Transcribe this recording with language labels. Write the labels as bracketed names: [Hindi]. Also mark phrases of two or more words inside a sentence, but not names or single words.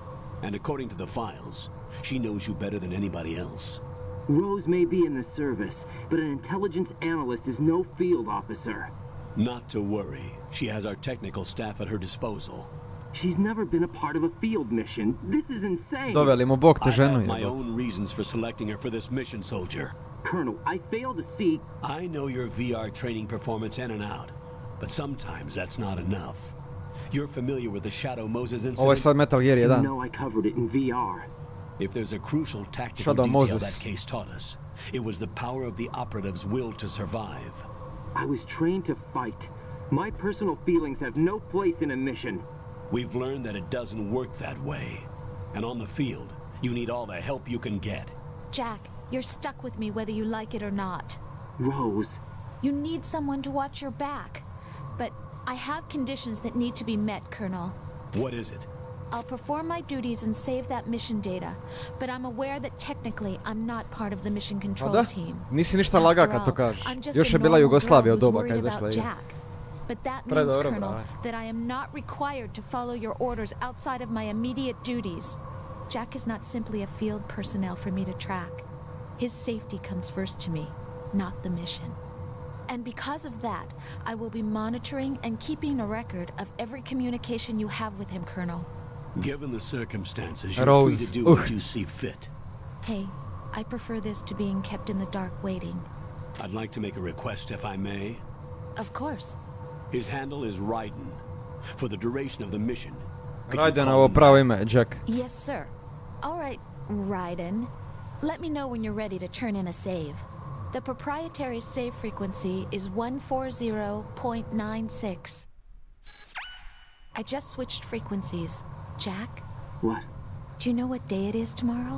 [English] And according to the files, she knows you better than anybody else. Rose may be in the service, but an intelligence analyst is no field officer. Not to worry. She has our technical staff at her disposal. She's never been a part of a field mission. This is insane. [Croatian] Doveli mu Bog te [English] I [Croatian] ženu [English] have my [Croatian] jebo. [English] own reasons for selecting her for this mission, soldier. Colonel, I fail to see. I know your VR training performance in and out, but sometimes that's not enough. You're familiar with the Shadow Moses [Croatian] Ovo je [English] incident? [Croatian] sad Metal Gear [English] You [Croatian] 1. [English] know I covered it in VR. If there's a crucial tactical Shadow detail Moses. that case taught us, it was the power of the operative's will to survive. I was trained to fight. My personal feelings have no place in a mission. We've learned that it doesn't work that way. And on the field, you need all the help you can get. Jack, you're stuck with me whether you like it or not. Rose. You need someone to watch your back. But I have conditions that need to be met, Colonel. What is it? I'll perform my duties and save that mission data, but I'm aware that technically I'm not part of the mission [Croatian] Pa [English] control [Croatian] da, [English] team. [Croatian] nisi ništa laga [English] After [Croatian] kad to [English] all, [Croatian] kažeš. [English] I'm just [Croatian] Još [English] a [Croatian] je bila [English] normal [Croatian] Jugoslavija [English] girl [Croatian] od [English] who's [Croatian] doba kad je [English] worried [Croatian] izašla [English] about [Croatian] igra. [English] Jack. But that [Croatian] Predobro, [English] means, Colonel, [Croatian] bravo. [English] that I am not required to follow your orders outside of my immediate duties. Jack is not simply a field personnel for me to track. His safety comes first to me, not the mission. And because of that, I will be monitoring and keeping a record of every communication you have with him, Colonel. Given the circumstances, you're Rose. free to do what you see fit. Hey, I prefer this to being kept in the dark waiting. I'd like to make a request, if I may. Of course. His handle is Raiden. For the duration of the mission, could you [Croatian] Raiden, [English] call [Croatian] ovo [English] him [Croatian] pravo [English] that? [Croatian] ime je Jack. [English] Yes, sir. All right, Raiden. Let me know when you're ready to turn in a save. The proprietary save frequency is 140.96. I just switched frequencies. Jack? What? Do you know what day it is tomorrow?